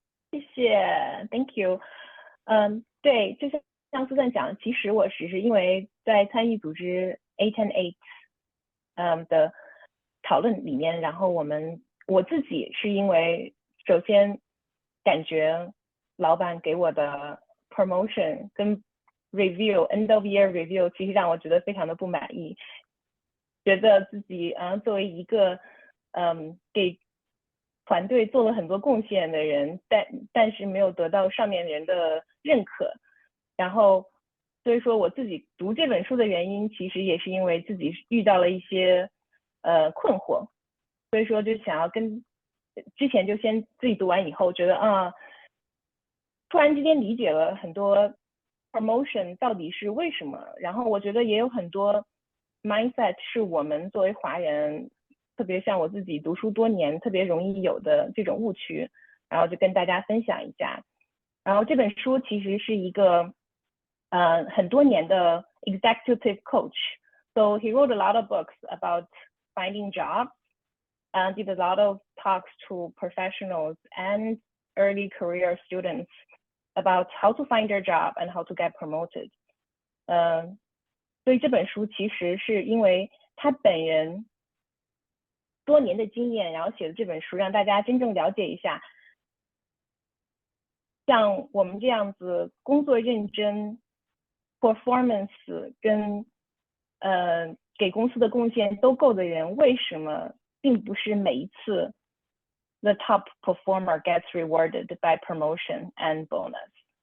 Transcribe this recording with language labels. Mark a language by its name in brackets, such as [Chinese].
[Chinese] 谢谢， [English] Thank you。 [Chinese] 对，就像苏赞讲，其实我只是因为在参与组织 Eight and Eight 的讨论里面，然后我自己是因为首先感觉老板给我的 promotion 跟 review [English] end of year review [Chinese] 其实让我觉得非常的不满意，觉得自己作为一个给团队做了很多贡献的人，但是没有得到上面人的认可，然后所以说我自己读这本书的原因，其实也是因为自己遇到了一些困惑，所以说就想要之前就先自己读完以后，觉得突然之间理解了很多 promotion 到底是为什么，然后我觉得也有很多 mindset 是我们作为华人，特别像我自己读书多年，特别容易有的这种误区，然后就跟大家分享一下。然后这本书其实是一个很多年的 [English] executive coach，so he wrote a lot of books about finding jobs and did a lot of talks to professionals and early career students about how to find their job and how to get promoted。 [Chinese] 所以这本书其实是因为他本人多年的经验，然后写的这本书，让大家真正了解一下，像我们这样子工作认真 ，performance 跟给公司的贡献都够的人，为什么并不是每一次 [English] the top performer gets rewarded by promotion and bonus？